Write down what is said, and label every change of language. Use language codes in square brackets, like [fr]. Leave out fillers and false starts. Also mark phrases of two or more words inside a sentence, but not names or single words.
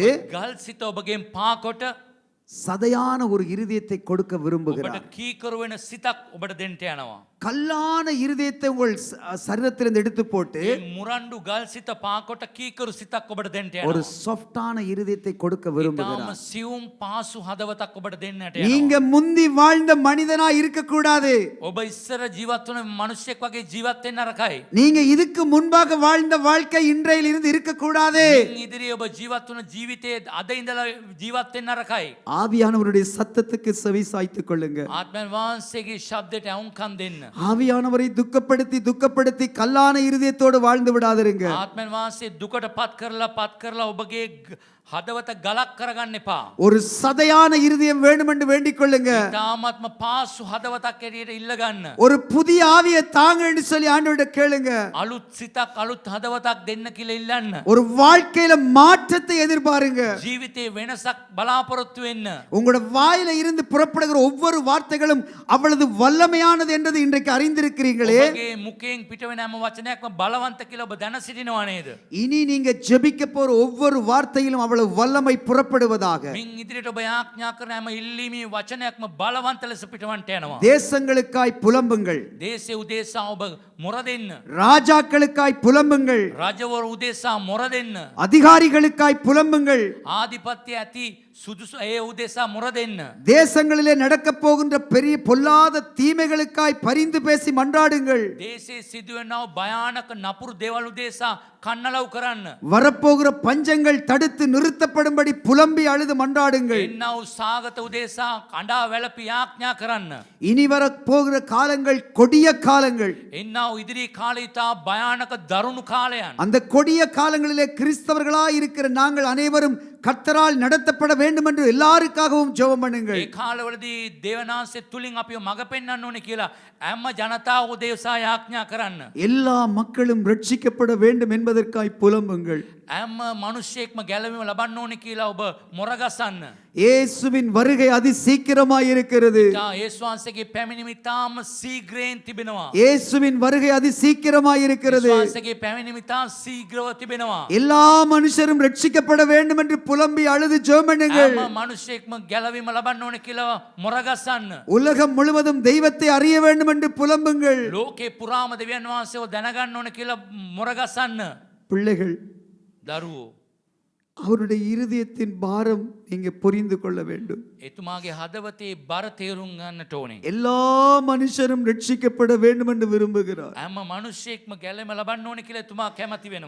[si] ගල් සිත ඔබගෙන් පාකොට [ta] சதையான ஒரு இருதயத்தை கொடுக்க விரும்புகிறார். [si] ඔබට කීකර වෙන සිතක් ඔබට දෙන්න යනවා. [ta] கல்லான இருதயத்தை உங்கள் சரீரத்திலிருந்து எடுத்து போட்டு [si] මේ මුරණ්ඩු ගල් සිත පාකොට කීකරු සිතක් ඔබට දෙන්න [ta] ஒரு [si] යනවා. [ta] சாஃப்டான இருதயத்தை கொடுக்க விரும்புகிறார். [si] ඊටාම සියුම් පාසු හදවතක් ඔබට දෙන්නට [ta] நீங்க [si] යනවා. [ta] முந்தி வாழ்ந்த மனிதனா இருக்க கூடாது. [si] ඔබ ඉස්සර ජීවත් වුණ මිනිසෙක් වගේ ජීවත් වෙන්න නරකයි. [ta] நீங்க இதுக்கு முன்பாக வாழ்ந்த வாழ்க்கை இன்றையில் இருந்து இருக்க கூடாது. [si] මින් ඉදිරියේ ඔබ ජීවත් වුණ ජීවිතයේ අද ඉඳලා ජීවත් වෙන්න නරකයි. [ta] ஆவியானவருடைய சத்தத்துக்கு செவி சாய்த்துக் கொள்ளுங்க. [si] ආත්මයන් වහන්සේගේ ශබ්දයට අවුම්කම් දෙන්න. [ta] ஆவியானவரை துக்கப்படுத்தி கல்லான இருதயத்தோடு வாழ்ந்து விடாதிருங்க. [si] ආත්මයන් වහන්සේ දුකට පත් කරලා ඔබගේ හදවත ගලක් කරගන්න එපා. [ta] ஒரு சதையான இருதயம் வேணும் என்று வேண்டிக் கொள்ளுங்க. [si] තාමත්ම පාසු හදවතක් ඇරියට ඉල්ලගන්න. [ta] ஒரு புதிய ஆவியை தாங்கன்னு சொல்லி ஆண்டவர்கிட்ட கேளுங்க. [si] අලුත් සිතක් අලුත් හදවතක් දෙන්න කියලා ඉල්ලන්න. [ta] ஒரு வாழ்க்கையில மாற்றத்தை எதிர்பாருங்க. [si] ජීවිතේ වෙනසක් බලාපොරොත්තු වෙන්න. [ta] உங்களோட வாயில இருந்து புறப்படுகிற ஒவ்வொரு வார்த்தைகளும் அவ்வளவு வல்லமையானது என்றது இன்றைக்கு அறிந்திருக்கிறீங்களே. [si] ඔබගේ මුඛයෙන් පිට වෙන හැම වචනයක්ම බලවන්ත කියලා ඔබ දැන සිටිනවා නේද? [ta] இனி நீங்க ஜெபிக்க போற ஒவ்வொரு வார்த்தையிலும் அவ்வளவு வல்லமை புறப்படுவதாக. [si] මින් ඉදිරියට ඔබ යාඥා කරන හැම ඉල්ලීමේ වචනයක්ම බලවන්ත ලෙස පිටවන්ට යනවා. [ta] தேசங்களுக்காய் புலம்புங்கள். [si] දේශේ උදෙසා ඔබ මොර දෙන්න. [ta] ராஜாக்களுக்காய் புலம்புங்கள். [si] රජවරු උදෙසා මොර දෙන්න. [ta] அதிகாரிகளுக்காய் புலம்புங்கள். [si] ආධිපත්‍ය ඇති සුදුසු ඒ උදෙසා මොර දෙන්න. [ta] தேசங்களிலே நடக்க போகின்ற பெரிய பொல்லாத தீமைகளுக்காய் பரிந்து பேசி மன்றாடுங்கள். [si] දේශේ සිදුවෙනව භයානක නපුරු දේවල් උදෙසා කන්නලව් කරන්න. [ta] வரப்போகிற பஞ்சங்கள் தடுத்து நிறுத்தப்படும்படி புலம்பி அழுது மன்றாடுங்கள். [si] එන්නව සාගත උදෙසා කඩා වැළපි යාඥා කරන්න. [ta] இனி வரப்போகிற காலங்கள் கொடிய காலங்கள். [si] එන්නව ඉදිරි කාලේ ඉතා භයානක දරුණු කාලයන්. [ta] அந்த கொடிய காலங்களிலே கிறிஸ்தவர்களாய் இருக்கிற நாங்கள் அனைவரும் கர்த்தரால் நடத்தப்பட வேண்டும் என்று எல்லாருக்காகவும் ஜெபம் பண்ணுங்கள். [si] ඒ කාලවලදී දේවනාංශය තුලින් අපිව මඟ පෙන්වන්න ඕනේ කියලා හැම ජනතාව උදෙසා යාඥා කරන්න. [ta] எல்லா மக்களும் ரட்சிக்கப்பட வேண்டும் என்பதற்காய் புலம்புங்கள். [si] හැම මිනිසෙක්ම ගැලවීම ලබන්න ඕනේ කියලා ඔබ මොර ගසන්න. [ta] இயேசுவின் வருகை அதி சீக்கிரமாய் இருக்கிறது. [si] යේසුස් වහන්සේගේ පැමිණීම ඉතාම ශීඝ්‍රයෙන් තිබෙනවා. [ta] இயேசுவின் வருகை அதி சீக்கிரமாய் இருக்கிறது. [si] යේසුස් වහන්සේගේ පැමිණීම ඉතා ශීඝ්‍රව තිබෙනවා. [ta] எல்லா மனுஷரும் ரட்சிக்கப்பட வேண்டும் என்று புலம்பி அழுது ஜெபம் பண்ணுங்கள். [si] හැම මිනිසෙක්ම ගැලවීම ලබන්න ඕනේ කියලා මොර ගසන්න. [ta] உலகம் முழுவதும் தெய்வத்தை அறிய வேண்டும் என்று புலம்புங்கள். [si] ලෝකේ පුරාම දෙවියන් වහන්සේව දැනගන්න ඕනේ කියලා මොර ගසන්න. [ta] பிள்ளைகள், [si] දරුවෝ [ta] அவருடைய இருதயத்தின் பாரம் நீங்க புரிந்து கொள்ள வேண்டும். [si] එතුමාගේ හදවතේ බර තේරුම් ගන්නට ඕනේ. [ta] எல்லா மனுஷரும் ரட்சிக்கப்பட வேண்டும் என்று விரும்புகிறார். [si] හැම මිනිසෙක්ම ගැලවීම ලබන්න ඕනේ කියලා එතුමා කැමති වෙනවා.